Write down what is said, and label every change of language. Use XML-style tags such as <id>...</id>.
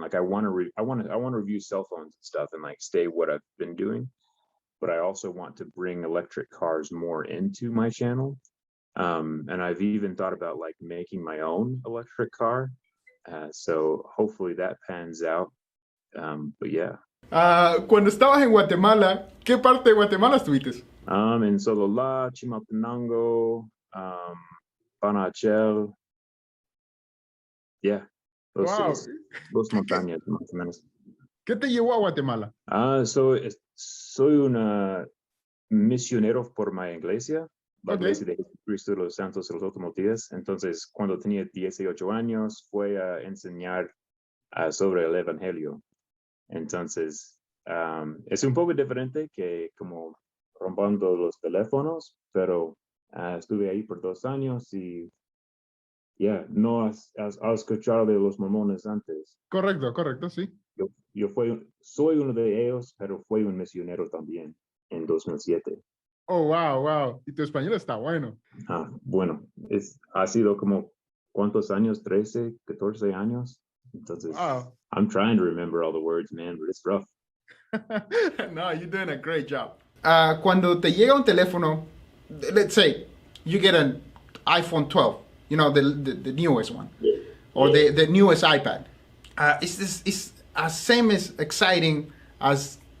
<en>Like I want to review cell phones and stuff and like stay what I've been doing, but I also want to bring electric cars more into my channel. And I've even thought about like making my own electric car. So hopefully that pans out. But yeah.</en> <es>Cuando estabas en Guatemala, ¿qué parte de Guatemala estuviste? En Sololá, Chimaltenango, Panachel. Yeah. Dos montañas, más o menos. ¿Qué te llevó a Guatemala? Soy un misionero por mi iglesia. La iglesia de Jesucristo de los Santos de los Últimos Días. Entonces, cuando tenía 18 años, fue a enseñar sobre el Evangelio. Entonces, es un poco diferente que como rompiendo los teléfonos, pero estuve ahí por 2 años y no has escuchado de los mormones antes. Correcto, sí. Soy uno de ellos, pero fui un misionero también en 2007. Oh, wow. Y tu español está bueno. Bueno, ha sido como, ¿cuántos años? 13, 14 años. Entonces, wow.</es> <en>I'm trying to remember all the words, man, but it's rough. No, you're doing a great job.</en> <es>Cuando te llega un teléfono,</es> <en>let's say you get an iPhone 12, you know, the newest one, or the newest iPad. It's as same as exciting as</en>